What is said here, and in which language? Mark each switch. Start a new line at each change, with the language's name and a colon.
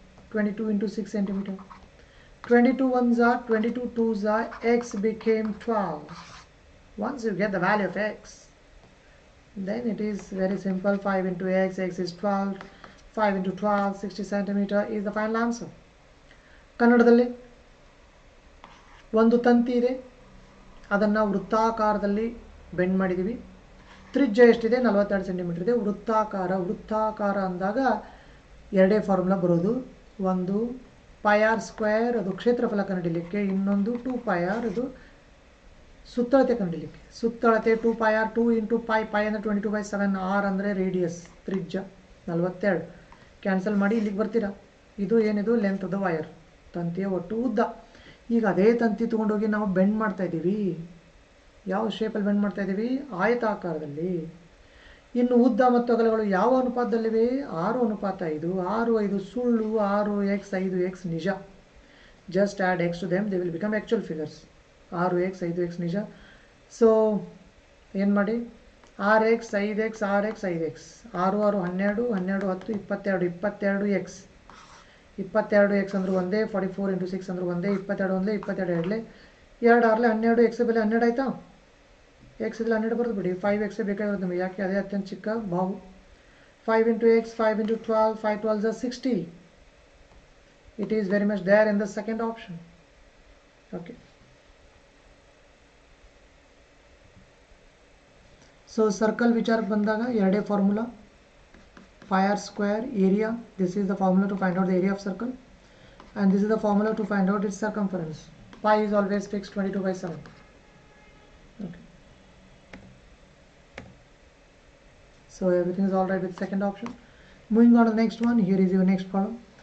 English: 22 into 6 centimeter. 22 ones are 22 twos are x became 12. Once you get the value of x, then it is very simple. 5 into x is 12. 5 into 12, 60 centimeter is the final answer.
Kannada: ಕನ್ನಡದಲ್ಲಿ ಒಂದು ತಂತಿ ಇದೆ, ಅದನ್ನು ವೃತ್ತಾಕಾರದಲ್ಲಿ bend ಮಾಡಿದ್ದೀವಿ. ತ್ರಿಜ್ಯ ಎಷ್ಟಿದೆ? 42 centimetre ಇದೆ. ವೃತ್ತಾಕಾರ ಅಂದಾಗ ಎರಡೇ ಫಾರ್ಮುಲಾ ಬರೋದು. ಒಂದು ಪೈ ಆರ್ ಸ್ಕ್ವೇರ್ ಅದು ಕ್ಷೇತ್ರಫಲ ಕಂಡುಹಿಡಿಯಲಿಕ್ಕೆ, ಇನ್ನೊಂದು 2πr ಅದು ಸುತ್ತಳತೆ ಕಂಡುಹಿಡಿಯಲಿಕ್ಕೆ. ಸುತ್ತಳತೆ 2πr, 2 ಇಂಟು ಪೈ ಅಂದರೆ 22/7, r ಅಂದರೆ ರೇಡಿಯಸ್ ತ್ರಿಜ್ಯ 42. ಕ್ಯಾನ್ಸಲ್ ಮಾಡಿ ಇಲ್ಲಿಗೆ ಬರ್ತೀರಾ. ಇದು ಏನಿದು?
English: length of the wire,
Kannada: ತಂತಿಯ ಒಟ್ಟು ಉದ್ದ. ಈಗ ಅದೇ ತಂತಿ ತೊಗೊಂಡೋಗಿ ನಾವು ಬೆಂಡ್ ಮಾಡ್ತಾ ಇದ್ದೀವಿ. ಯಾವ ಶೇಪಲ್ಲಿ ಬೆಂಡ್ ಮಾಡ್ತಾ ಇದ್ದೀವಿ? ಆಯತಾಕಾರದಲ್ಲಿ. ಇನ್ನು ಉದ್ದ ಮತ್ತು ಅಗಲಗಳು ಯಾವ ಅನುಪಾತದಲ್ಲಿವೆ? 6:5. 6:5 ಸುಳ್ಳು, 6x 5x ನಿಜ.
English: Just add x to them, they will become actual figures.
Kannada: 6x 5x ನಿಜ. ಸೊ ಏನು ಮಾಡಿ? 6x 5x 6x 5x 6 6 12 12 10 22 22x 22x ಅಂದ್ರೆ ಒಂದೇ. 44 ಇಂಟು 6 ಅಂದ್ರೆ ಒಂದೇ. 22 ಒಂದೇ. 22 ಎರಡಲೇ. 2 6 12. ಎಕ್ಸ್ ಬೆಲೆ 12 ಆಯಿತಾ? ಎಕ್ಸ್ ಇದ್ರಲ್ಲಿ 12 ಬರೆದು ಬಿಡಿ. 5x ಬೇಕಾಗಿರೋದು ನಮಗೆ, ಯಾಕೆ ಅದೇ ಅತ್ಯಂತ ಚಿಕ್ಕ ಬಾವು. 5 into x, 5 into 12, 5 12 is 60.
English: It is very much there in the second option. Okay.
Kannada: So circle ವಿಚಾರಕ್ಕೆ ಬಂದಾಗ ಎರಡೇ formula.
English: Pi r square area, this is the formula to find out the area of circle, and this is the formula to find out its circumference. Pi is always fixed 22/7. Okay. So everything is all right with second option. Moving on to the next one, here is your next problem.